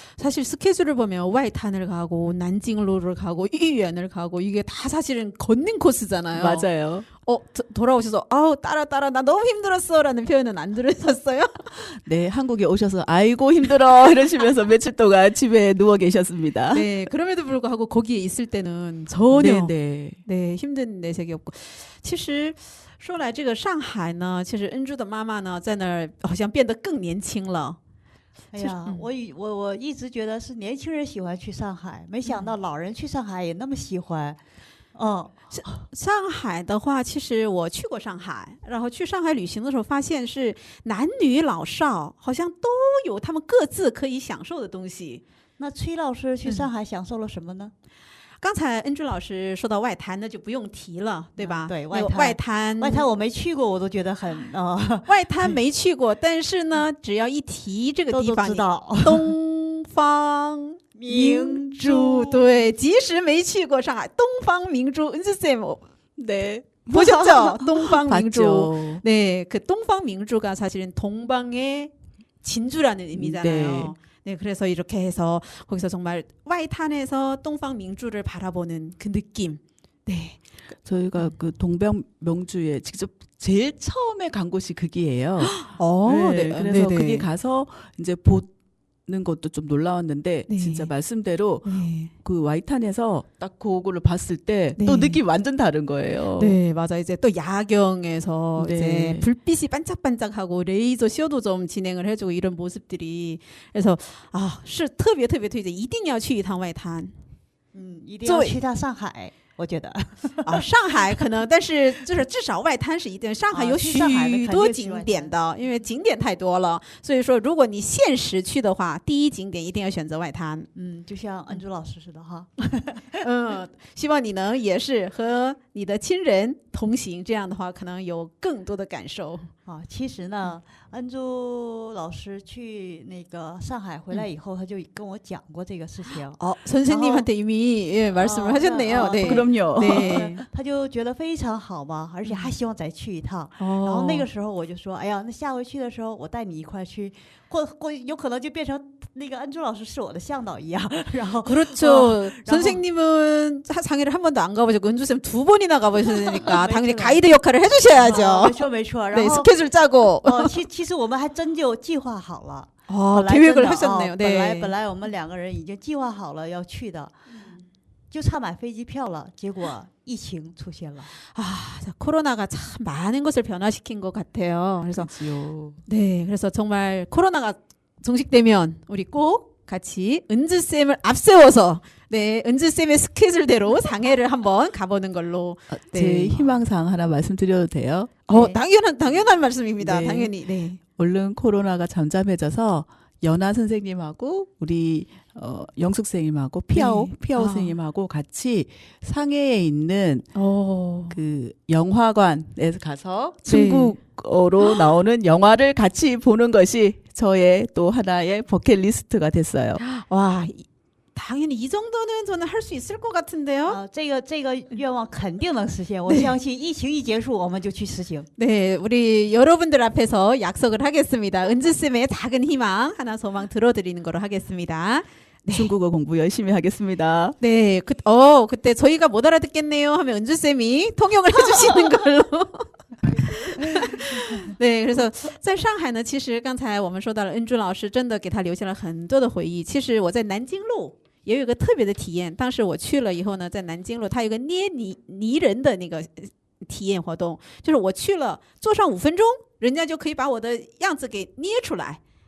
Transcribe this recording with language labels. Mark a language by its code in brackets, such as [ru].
[ko] 사실 스케줄을 보면 와이탄을 가고 난징로를 가고 이위안을 가고 이게 다 사실은 걷는 코스잖아요. 맞아요. 돌아오셔서 따라 나 너무 힘들었어라는 표현은 안 들으셨어요? 네, 한국에 오셔서 아이고 힘들어 이러시면서 며칠 동안 집에 누워 계셨습니다. 네, 그럼에도 불구하고 거기에 있을 때는 전혀 네. 힘든 내색이 없고. [zh] 其实说来这个上海呢，其实恩珠的妈妈呢在那儿好像变得更年轻了。哎呀，我一直觉得是年轻人喜欢去上海，没想到老人去上海也那么喜欢。上海的话，其实我去过上海，然后去上海旅行的时候，发现是男女老少好像都有他们各自可以享受的东西。那崔老师去上海享受了什么呢？刚才恩珠老师说到外滩，那就不用提了，对吧？对，外滩我没去过，我都觉得很外滩没去过，但是呢，只要一提这个地方，都知道东方明珠，对，即使没去过上海，东方明珠，은주쌤 [ko] 네. 보셨죠? 동방明珠. 봤죠. 네, 그 동방明珠가 사실은 동방의 진주라는 의미잖아요. 네, 그래서 이렇게 해서 거기서 정말 와이탄에서 동방明珠를 바라보는 그 느낌. 네. 저희가 그 동방명주에 직접 제일 처음에 간 곳이 거기예요. 네. 그래서 거기 가서 이제 것도 좀 놀라웠는데 네. 진짜 말씀대로 네. 그 와이탄에서 딱 그거를 봤을 때 네. 또 느낌이 완전 다른 거예요. 네, 맞아. 이제 또 야경에서 네. 이제 불빛이 반짝반짝하고 레이저 쇼도 좀 진행을 해주고 이런 모습들이 그래서 [zh] 是特别特别推荐，一定要去一趟外滩。一定要去趟上海，我觉得。上海可能，但是就是至少外滩是一定。上海有许多景点的，因为景点太多了，所以说如果你现实去的话，第一景点一定要选择外滩。就像恩珠老师似的哈。希望你能也是和你的亲人同行，这样的话可能有更多的感受。其实呢，恩珠老师去那个上海回来以后，他就跟我讲过这个事情。 [ko] 선생님한테 이미 말씀을 하셨네요. 네. 그럼요. 네. [zh] 他就觉得非常好嘛，而且还希望再去一趟。然后那个时候我就说，哎呀，那下回去的时候我带你一块去，或有可能就变成那个恩珠老师是我的向导一样。然后 [ko] 그렇죠. 선생님은 상해를 한 번도 안 가보셨고 은주쌤 2번이나 가보셨으니까 당연히 가이드 역할을 해주셔야죠. [zh] 没错没错。然 [ko] 네, [zh] 后 [ko] 스케줄 짜고. [zh] 其实我们还真就计划好了。 [ko] 계획을 하셨네요. 네. [zh] 本来我们2个人已经计划好了要去的，就差买飞机票了，结果疫情出现了。 [ko] 코로나가 참 많은 것을 변화시킨 것 같아요. 그래서 그렇지요. 네, 그래서 정말 코로나가 종식되면 우리 꼭 같이 은주쌤을 앞세워서 네, 은주쌤의 스케줄대로 상해를 한번 가보는 걸로. 네. 제 희망사항 하나 말씀드려도 돼요? 네. 당연한 말씀입니다. 네. 당연히. 네. 얼른 코로나가 잠잠해져서 연아 선생님하고 우리 영숙 선생님하고 피아오 선생님하고 같이 상해에 있는 그 영화관에 가서 중국어로 나오는 영화를 같이 보는 것이 저의 또 하나의 버킷리스트가 됐어요. 와, 당연히 이 정도는 저는 할 수 있을 것 같은데요. [zh] 这个愿望肯定能实现，我相信疫情一结束我们就去实行。 [ko] 네, 우리 여러분들 앞에서 약속을 하겠습니다. 은주쌤의 작은 희망 하나 소망 들어드리는 거로 하겠습니다. 네. 중국어 공부 열심히 하겠습니다. 네, 그때 저희가 못 알아듣겠네요 하면 은주쌤이 통역을 해주시는 걸로. [zh] 对， [ko] 그래서 [zh] 在上海呢，其实刚才我们说到了，恩珠老师真的给他留下了很多的回忆。其实我在南京路也有一个特别的体验，当时我去了以后呢，在南京路它有个捏泥人的那个体验活动，就是我去了坐上5分钟，人家就可以把我的样子给捏出来。